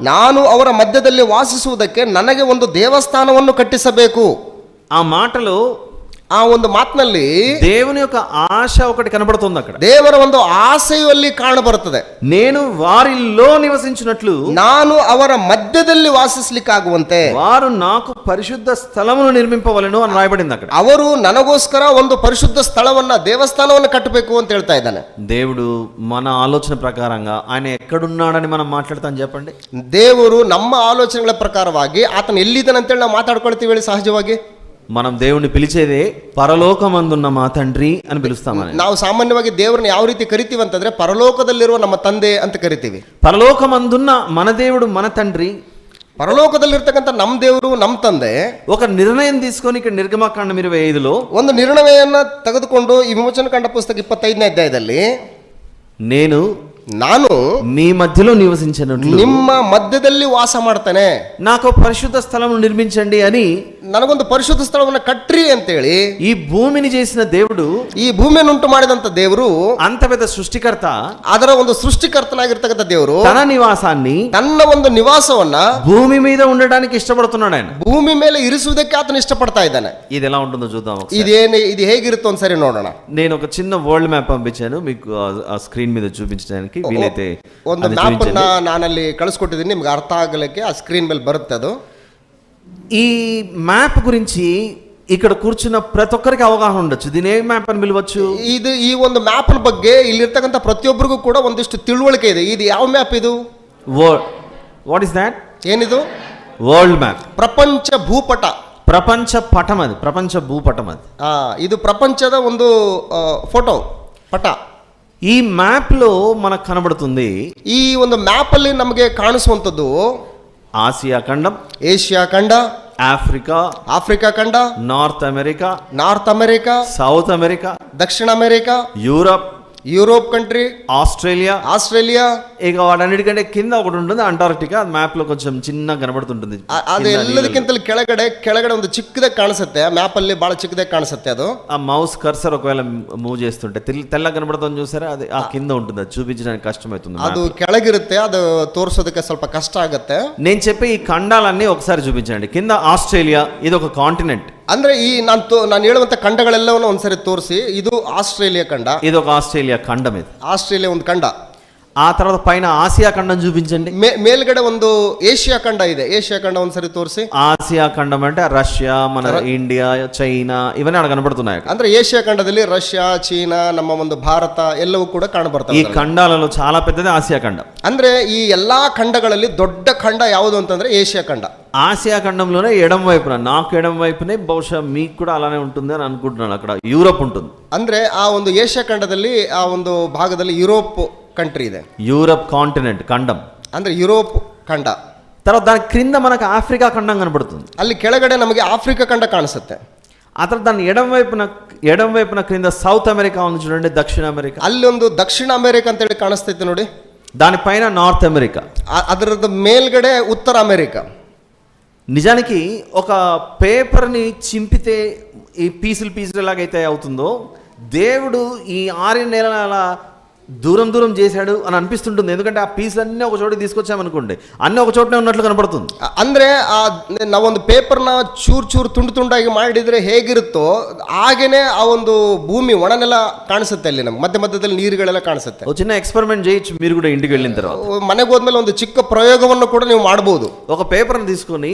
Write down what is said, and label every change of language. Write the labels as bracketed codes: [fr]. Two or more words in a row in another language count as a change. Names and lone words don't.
[kn] ನಾನು ಅವರ ಮಧ್ಯದಲ್ಲಿ ವಾಸಿಸುವುದಕ್ಕೆ ನನಗೆ ಒಂದು ದೇವಸ್ಥಾನವನ್ನು ಕಟ್ಟಿಸಬೇಕು. [te] ఆ మాటలో [kn] ಆ ಒಂದು ಮಾತಿನಲ್ಲಿ [te] దేవుని యొక్క ఆశ ఒకటి కనబడుతుంది. అక్కడ [kn] ದೇವರ ಒಂದು ಆಸೆಯು ಅಲ್ಲಿ ಕಾಣಬರುತ್ತದೆ. [te] నేను వారిలో నివసించినట్లు, [kn] ನಾನು ಅವರ ಮಧ್ಯದಲ್ಲಿ ವಾಸಿಸ್ಲಿಕ್ಕಾಗುವಂತೆ [te] వారు నాకు పరిశుద్ధ స్థలమును నిర్మింపవలెను అని రాయబడింది అక్కడ. [kn] ಅವರು ನನಗೋಸ್ಕರ ಒಂದು ಪರಿಶುದ್ಧ ಸ್ಥಳವನ್ನ, ದೇವಸ್ಥಾನವನ್ನು ಕಟ್ಟಬೇಕು ಅಂತ ಹೇಳ್ತಾ ಇದ್ದಾನೆ. [te] దేవుడు మన ఆలోచన ప్రకారంగా ఆయన ఎక్కడున్నాడని మనం మాట్లాడతాం చెప్పండి. [kn] ದೇವರು ನಮ್ಮ ಆಲೋಚನೆಗಳ ಪ್ರಕಾರವಾಗಿ ಆತನ ಎಲ್ಲಿದ್ದಾನಂತೇಳಿ ನಾವು ಮಾತಾಡ್ಕೊಳ್ತೀವಿ ಹೇಳಿ ಸಹಜವಾಗಿ. [te] మనం దేవుణ్ణి పిలిచేదే పరలోకమందున్న మా తండ్రి అని పిలుస్తామని. [kn] ನಾವು ಸಾಮಾನ್ಯವಾಗಿ ದೇವರನ್ನ ಯಾವ ರೀತಿ ಕರಿತೀವಿ ಅಂತಂದ್ರೆ ಪರಲೋಕದಲ್ಲಿರುವ ನಮ್ಮ ತಂದೆ ಅಂತ ಕರಿತೀವಿ. [te] పరలోకమందున్న మన దేవుడు మన తండ్రి, [kn] ಪರಲೋಕದಲ್ಲಿರ್ತಕ್ಕಂಥ ನಮ್ಮ ದೇವರು ನಮ್ಮ ತಂದೆ [te] ఒక నిర్ణయం తీసుకొని ఇక్కడ నిర్గమకాండం 25లో [kn] ಒಂದು ನಿರ್ಣಯವನ್ನ ತೆಗೆದುಕೊಂಡು ಈ ವಿಮೋಚನಕಾಂಡ ಪುಸ್ತಕ 25ನೇ ಅಧ್ಯಾಯದಲ್ಲಿ ನಾನು [te] మీ మధ్యలో నివసించినట్లు, [kn] ನಿಮ್ಮ ಮಧ್ಯದಲ್ಲಿ ವಾಸ ಮಾಡ್ತಾನೆ, [te] నాకు పరిశుద్ధ స్థలం నిర్మించండి అని, [kn] ನನಗೊಂದು ಪರಿಶುದ್ಧ ಸ್ಥಳವನ್ನು ಕಟ್ಟ್ರಿ ಅಂತೇಳಿ [te] ఈ భూమిని చేసిన దేవుడు, [kn] ಈ ಭೂಮಿಯನ್ನು ಉಂಟು ಮಾಡಿದಂತ ದೇವರು, [te] అంత పెద్ద సృష్టికర్త, [kn] ಅದರ ಒಂದು ಸೃಷ್ಟಿಕರ್ತನಾಗಿರ್ತಕ್ಕಂಥ ದೇವರು [te] తన నివాసాన్ని, [kn] ತನ್ನ ಒಂದು ನಿವಾಸವನ್ನ [te] భూమి మీద ఉండడానికి ఇష్టపడుతున్నాడు. ఆయన [kn] ಭೂಮಿ ಮೇಲೆ ಇರಿಸುವುದಕ್ಕೆ ಆತನು ಇಷ್ಟಪಡ್ತಾ ಇದ್ದಾನೆ. [te] ఇది ఎలా ఉంటుందో చూద్దాం. [kn] ಇದು ಹೇಗಿರುತ್ತೋ ಒಂದ್ಸರಿ ನೋಡೋಣ. [te] నేను ఒక చిన్న [en] world map [te] పంపించాను మీకు ఆ స్క్రీన్ మీద చూపించడానికి. వీలైతే [kn] ಒಂದು ಮ್ಯಾಪ್ ಅನ್ನ ನಾನಲ್ಲಿ ಕಳಿಸ್ಕೊಟ್ಟಿದ್ದೀನಿ, ನಿಮ್ಗೆ ಅರ್ಥ ಆಗಲಿಕ್ಕೆ ಆ ಸ್ಕ್ರೀನ್ ಮೇಲೆ ಬರುತ್ತೆ ಅದು. [te] ఈ మ్యాప్ గురించి ఇక్కడ కూర్చున్న ప్రతి ఒక్కరికి అవగాహన ఉండొచ్చు. దీని ఏ మ్యాప్ అని పిలవచ్చు? [kn] ಇದು ಈ ಒಂದು ಮ್ಯಾಪ್ ಬಗ್ಗೆ ಇಲ್ಲಿರ್ತಕ್ಕಂಥ ಪ್ರತಿಯೊಬ್ಬರಿಗೂ ಕೂಡ ಒಂದಿಷ್ಟು ತಿಳುವಳಿಕೆ ಇದೆ. ಇದು ಯಾವ ಮ್ಯಾಪ್ ಇದು? [en] What is that? [kn] ಏನಿದು? [en] World map, [kn] ಪ್ರಪಂಚ ಭೂಪಟ, [te] ప్రపంచ పటం. అది ప్రపంచ భూపటం. అది [kn] ಇದು ಪ್ರಪಂಚದ ಒಂದು ಫೋಟೋ ಪಟ. [te] ఈ మ్యాప్ లో మనకు కనబడుతుంది, [kn] ಈ ಒಂದು ಮ್ಯಾಪ್ ಅಲ್ಲಿ ನಮಗೆ ಕಾಣಿಸುವಂತದ್ದು [te] ఆసియా ఖండం, [kn] ಏಷ್ಯಾ ಖಂಡ, [te] ఆఫ్రికా [kn] ಖಂಡ, [te] నార్త్ అమెరికా, సౌత్ అమెరికా, [kn] ದಕ್ಷಿಣ ಅಮೆರಿಕ, [te] యూరోప్ కంట్రీ, ఆస్ట్రేలియా, ఇక వాటన్నిటికంటే కింద ఒకటి ఉంటుంది అంటార్క్టికా. అది మ్యాప్ లో కొంచెం చిన్న కనబడుతుంటుంది. [kn] ಅದು ಎಲ್ಲದಕ್ಕಿಂತ ಕೆಳಗಡೆ ಒಂದು ಚಿಕ್ಕದಾಗಿ ಕಾಣಿಸುತ್ತೆ. ಮ್ಯಾಪ್ ಅಲ್ಲಿ ಬಹಳ ಚಿಕ್ಕದಾಗಿ ಕಾಣಿಸುತ್ತೆ. ಅದು [te] ఆ [en] mouse cursor [te] ఒకవేళ మూవ్ చేస్తుంటే తెల్ల కనబడుతుంది చూసారా, అది ఆ కింద ఉంటుంది. అది చూపించడానికి కష్టమవుతుంది. [kn] ಅದು ಕೆಳಗಿರುತ್ತೆ, ಅದು ತೋರಿಸೋದಕ್ಕೆ ಸ್ವಲ್ಪ ಕಷ್ಟ ಆಗುತ್ತೆ. [te] నేను చెప్పే ఈ ఖండాలన్నీ ఒకసారి చూపించండి. కింద ఆస్ట్రేలియా, ఇది ఒక కాంటినెంట్. [kn] ಅಂದ್ರೆ ಈ ನಾನು ಹೇಳುವಂತ ಖಂಡಗಳೆಲ್ಲವನ್ನು ಒಂದ್ಸರಿ ತೋರಿಸಿ. ಇದು ಆಸ್ಟ್ರೇಲಿಯಾ ಖಂಡ, [te] ఇది ఒక ఆస్ట్రేలియా ఖండం. ఇది [kn] ಆಸ್ಟ್ರೇಲಿಯಾ ಒಂದು ಖಂಡ. [te] ఆ తర్వాత పైన ఆసియా ఖండం చూపించండి. [kn] ಮೇಲ್ಗಡೆ ಒಂದು ಏಷ್ಯಾ ಖಂಡ ಇದೆ. ಏಷ್ಯಾ ಖಂಡ ಒಂದ್ಸರಿ ತೋರಿಸಿ. [te] ఆసియా ఖండం అంటే రష్యా, మన ఇండియా, చైనా ఇవన్నీ అక్కడ కనబడుతున్నాయి. [kn] ಅಂದ್ರೆ ಏಷ್ಯಾ ಖಂಡದಲ್ಲಿ ರಷ್ಯಾ, ಚೀನಾ, ನಮ್ಮ ಒಂದು ಭಾರತ ಎಲ್ಲವೂ ಕೂಡ ಕಾಣಬರ್ತವೆ. [te] ఈ ఖండాలలో చాలా పెద్దది ఆసియా ఖండం. [kn] ಅಂದ್ರೆ ಈ ಎಲ್ಲಾ ಖಂಡಗಳಲ್ಲಿ ದೊಡ್ಡ ಖಂಡ ಯಾವುದು ಅಂತಂದ್ರೆ ಏಷ್ಯಾ ಖಂಡ. [te] ఆసియా ఖండంలోనే ఎడం వైపున, నాకు ఎడం వైపునే, బహుశా మీకు కూడా అలానే ఉంటుంది అని అనుకుంటున్నాను, అక్కడ యూరోప్ ఉంటుంది. [kn] ಅಂದ್ರೆ ಆ ಒಂದು ಏಷ್ಯಾ ಖಂಡದಲ್ಲಿ ಆ ಒಂದು ಭಾಗದಲ್ಲಿ ಯುರೋಪ್ కంట్రీ ಇದೆ. [te] యూరప్ కాంటినెంట్, ఖండం [kn] ಅಂದ್ರೆ ಯುರೋಪ್ ಖಂಡ. [te] తర్వాత దాని క్రింద మనకు ఆఫ్రికా ఖండం కనబడుతుంది. [kn] ಅಲ್ಲಿ ಕೆಳಗಡೆ ನಮಗೆ ಆಫ್ರಿಕಾ ಖಂಡ ಕಾಣಿಸುತ್ತೆ. [te] ఆ తర్వాత దాని ఎడం వైపున క్రింద సౌత్ అమెరికా ఉంది చూడండి, దక్షిణ అమెరికా. [kn] ಅಲ್ಲಿ ಒಂದು ದಕ್ಷಿಣ ಅಮೆರಿಕ ಅಂತ ಹೇಳಿ ಕಾಣಿಸ್ತೈತೆ ನೋಡಿ. [te] దానిపైన నార్త్ అమెరికా, [kn] ಅದರದ ಮೇಲ್ಗಡೆ ಉತ್ತರ ಅಮೆರಿಕ. [te] నిజానికి ఒక పేపర్ని చింపితే ఈ పీసులు ఎలాగైతే అవుతుందో, దేవుడు ఈ 6 నెలల దూరం దూరం చేశాడు అని అనిపిస్తుంటుంది. ఎందుకంటే ఆ పీసులు అన్నీ ఒక చోటికి తీసుకొచ్చామనుకోండి, అన్నీ ఒక చోటనే ఉన్నట్లు కనపడుతుంది. [kn] ಅಂದ್ರೆ ನಾವೊಂದು ಪೇಪರ್ನ ಚೂರು ತುಂಡಾಗಿ ಮಾಡಿದ್ರೆ ಹೇಗಿರುತ್ತೋ ಹಾಗೇನೆ ಆ ಒಂದು ಭೂಮಿ ಒಣನೆಲ ಕಾಣಿಸುತ್ತೆ. ಅಲ್ಲಿ ನಮ್ಗೆ ಮಧ್ಯ ಮಧ್ಯದಲ್ಲಿ ನೀರುಗಳೆಲ್ಲ ಕಾಣಿಸುತ್ತೆ. [te] ఒక చిన్న ఎక్స్పెరిమెంట్ చేయొచ్చు మీరు కూడా ఇంటికి వెళ్ళిన తర్వాత. [kn] ಮನೆಗೆ ಹೋದ್ಮೇಲೆ ಒಂದು ಚಿಕ್ಕ ಪ್ರಯೋಗವನ್ನು ಕೂಡ ನೀವು ಮಾಡಬಹುದು. [te] ఒక పేపర్ని తీసుకొని